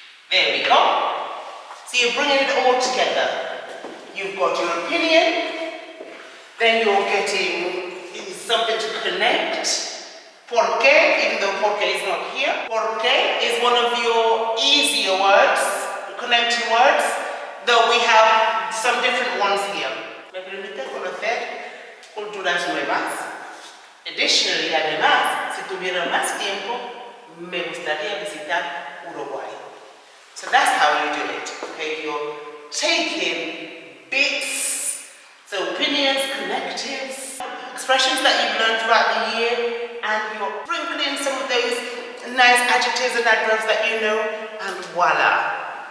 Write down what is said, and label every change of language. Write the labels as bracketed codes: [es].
[en] There we go. So you're bringing it all together. You've got your opinion, then you're getting something to connect. [es] ¿Por qué? [en] Even though ¿por qué is not here. ¿Por qué is one of your easier words, connecting words, though we have some different ones here. [es] Me permite conocer culturas nuevas. Additionally, además, si tuviera más tiempo, me gustaría visitar Uruguay. [en] So that's how you do it. Okay, you're taking bits, so opinions, connectives, expressions that you've learned throughout the year, and you're sprinkling some of those nice adjectives and adverbs that you know, and voila.